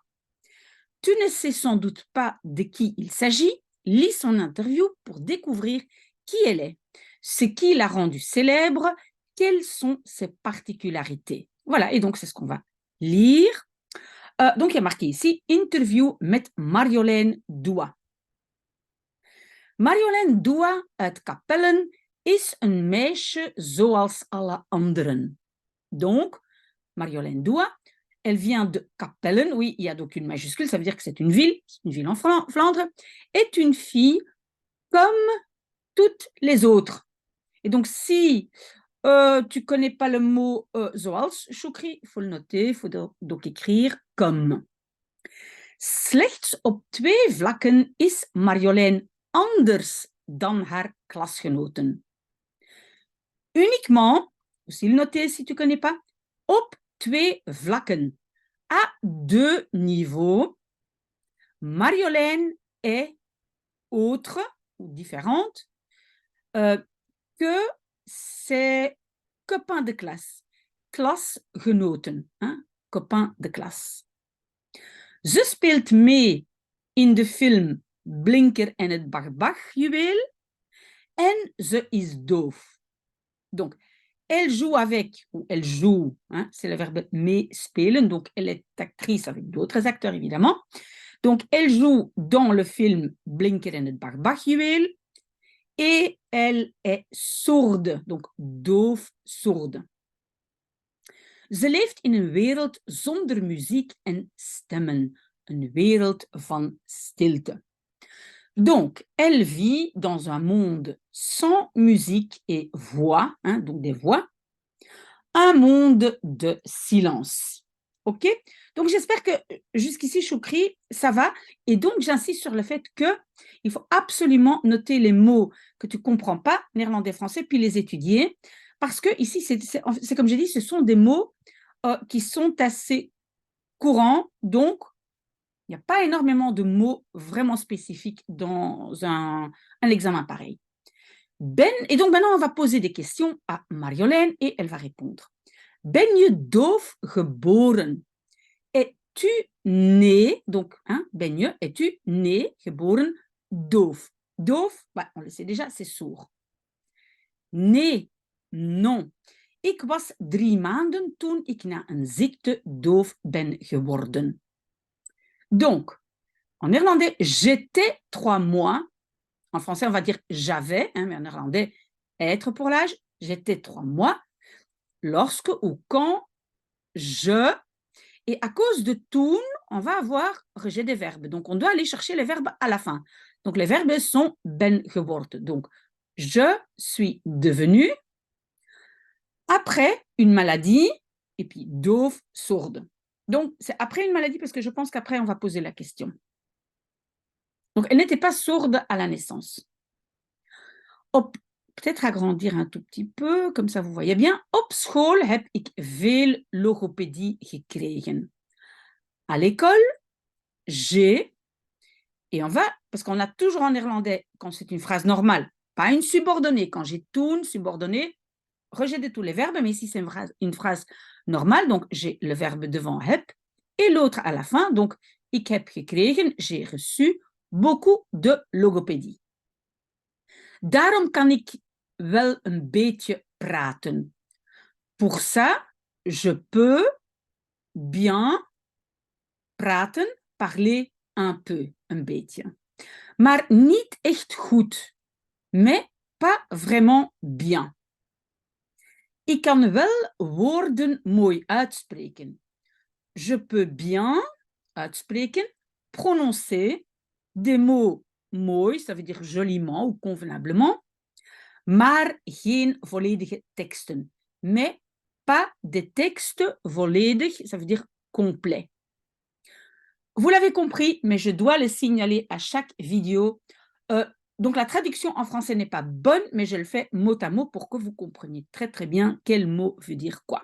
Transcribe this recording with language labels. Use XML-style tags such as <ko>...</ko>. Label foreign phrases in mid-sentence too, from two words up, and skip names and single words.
<fr>Tu ne sais sans doute pas de qui il s'agit. Lis son interview pour découvrir qui elle est, ce qui l'a rendue célèbre, quelles sont ses particularités. Voilà, et donc c'est ce qu'on va lire. Donc il y a marqué ici interview met Marjolein Doua.</fr> <nl>Marjolein Doua uit Capellen is een meisje zoals alle anderen.</nl> <fr>Donc, Marjolein Doua, elle vient de Capellen, oui, il y a donc une majuscule, ça veut dire que c'est une ville en Flandre, est une fille comme toutes les autres. Et donc, si tu ne connais pas le mot zoals, Choukri, il faut le noter, il faut donc écrire comme.</fr> <nl>Slechts op 2 vlakken is Marjolein anders dan haar klasgenoten.</nl> <fr>Uniquement, aussi le noter si tu ne connais pas,</fr> <nl>op 2 vlakken,</nl> <fr>à 2 niveaux, Marjolaine est autre ou différente que ses copains de classe, klasgenoten, hein, copains de classe.</fr> <nl>Ze speelt mee in de film Blinker en het Barbach-juweel en ze is doof.</nl> <fr>Donc, elle joue avec, ou elle joue, hein, c'est le verbe meespelen, donc elle est actrice avec d'autres acteurs évidemment. Donc, elle joue dans le film Blinker en het Barbachjuweel et elle est sourde, donc doof, sourde.</fr> <nl>Ze leeft in een wereld zonder muziek en stemmen, een wereld van stilte.</nl> <fr>Donc, elle vit dans un monde sans musique et voix, hein, donc des voix, un monde de silence. OK? Donc, j'espère que jusqu'ici, Choukri, ça va. Et donc, j'insiste sur le fait qu'il faut absolument noter les mots que tu ne comprends pas, néerlandais, français, puis les étudier. Parce que ici, c'est comme j'ai dit, ce sont des mots qui sont assez courants. Donc, il n'y a pas énormément de mots vraiment spécifiques dans un examen pareil. Et donc, maintenant, on va poser des questions à Marjolaine et elle va répondre.</fr> <nl>Ben je doof geboren?</nl> <fr>Es-tu né, donc, hein,</fr> <nl>ben je,</nl> <fr>es-tu né,</fr> <nl>geboren, doof? Doof,</nl> <fr>on le sait déjà, c'est sourd.</fr> <nl>Nee, non. Ik was 3 maanden toen ik na een ziekte doof ben geworden.</nl> <fr>Donc, en néerlandais, j'étais 3 mois En français, on va dire j'avais, mais en néerlandais, être pour l'âge, j'étais 3 mois, lorsque ou quand je, et à cause de toen, on va avoir rejet des verbes. Donc, on doit aller chercher les verbes à la fin. Donc, les verbes sont</fr> <nl>ben geworden.</nl> <fr>Donc, je suis devenu, après une maladie, et puis doof, sourde. Donc, c'est après une maladie parce que je pense qu'après, on va poser la question. Donc, elle n'était pas sourde à la naissance. Peut-être agrandir un tout petit peu, comme ça vous voyez bien.</fr> <nl>Op school heb ik veel logopedie gekregen.</nl> <fr>À l'école, j'ai, et on va, parce qu'on a toujours en néerlandais, quand c'est une phrase normale, pas une subordonnée. Quand j'ai toen, subordonnée, rejet de tous les verbes, mais ici c'est une phrase normale, donc j'ai le verbe devant heb, et l'autre à la fin, donc</fr> <nl>ik heb gekregen,</nl> <fr>j'ai reçu beaucoup de logopédie.</fr> <nl>Daarom kan ik wel een beetje praten.</nl> <fr>Pour ça, je peux bien praten, parler un peu,</fr> <nl>een beetje. Maar niet echt goed,</nl> <fr>mais pas vraiment bien.</fr> <nl>Ik kan wel woorden mooi uitspreken.</nl> <fr>Je peux bien uitspreken, prononcer des mots mooi, ça veut dire joliment ou convenablement,</fr> <nl>maar geen volledige teksten.</nl> <fr>Mais pas des textes volledig, ça veut dire complet. Vous l'avez compris, mais je dois le signaler à chaque vidéo. Donc la traduction en français n'est pas bonne, mais je le fais mot à mot pour que vous compreniez très très bien quel mot veut dire quoi.</fr>